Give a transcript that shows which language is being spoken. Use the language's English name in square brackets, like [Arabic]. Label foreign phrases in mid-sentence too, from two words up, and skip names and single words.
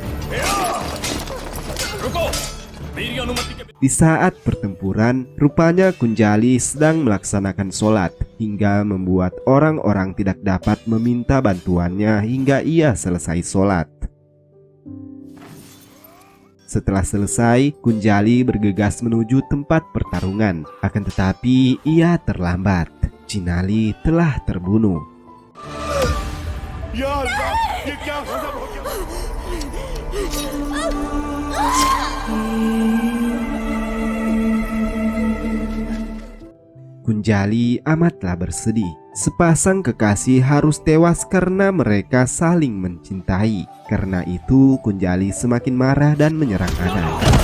[Indonesian] Di saat pertempuran, rupanya Kunjali sedang melaksanakan sholat hingga membuat orang-orang tidak dapat meminta bantuannya hingga ia selesai sholat. Setelah selesai, Kunjali bergegas menuju tempat pertarungan. Akan tetapi ia terlambat. Chinali telah terbunuh. [Arabic] يا الله, [Hindi] ये क्या गजब हो गया? [Indonesian] Kunjali amatlah bersedih. Sepasang kekasih harus tewas karena mereka saling mencintai. Karena itu, Kunjali semakin marah dan menyerang Anat.